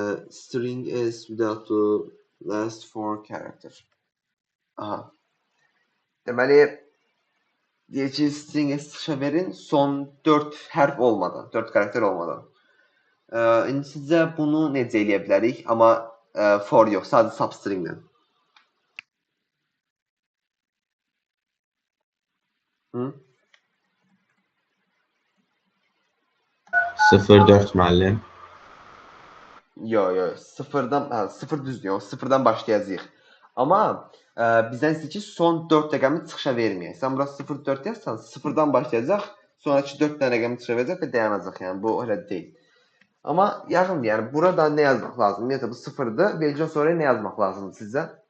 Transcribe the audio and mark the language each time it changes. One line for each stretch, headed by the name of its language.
English: String is without the last 4 character. Aha.
Azerbaijani: Deməli, deyək ki, stringə çıxışa verin son 4 hərf olmadan, 4 karakter olmadan. İndi sizcə bunu necə eləyə bilərik? Amma for yox, sadəcə substringlə. 0-4 müəllim. Yox, sıfır düzdür, yox, sıfırdan başlayacağıq. Amma bizdən istəyir ki, son 4 rəqəmi çıxışa verməyək. Sən bura 0-4 yazsan, sıfırdan başlayacaq, sonraki 4 dənə rəqəmi çıxışa verəcək və dayanacaq. Yəni bu elə deyil. Amma yaxındır, yəni burada nə yazmaq lazımdır? Ümumiyyətlə bu sıfırdır, vergüldən sonra nə yazmaq lazımdır sizcə?